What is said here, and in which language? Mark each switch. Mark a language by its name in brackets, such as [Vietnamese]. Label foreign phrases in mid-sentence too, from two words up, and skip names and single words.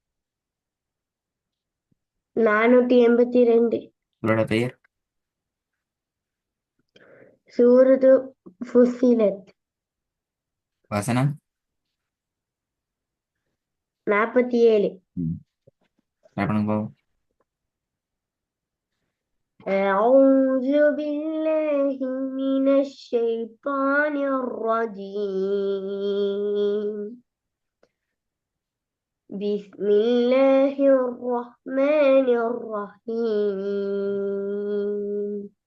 [Tamil] 482. உங்களோட பெயர்? சூரத்து ஃபுஸ்ஸிலத். வசனம்? 47. ம். try பண்ணுங்க பாப்போம். [Arabic] أعوذ بالله من الشيطان الرجيم. بسم الله الرحمن الرحيم.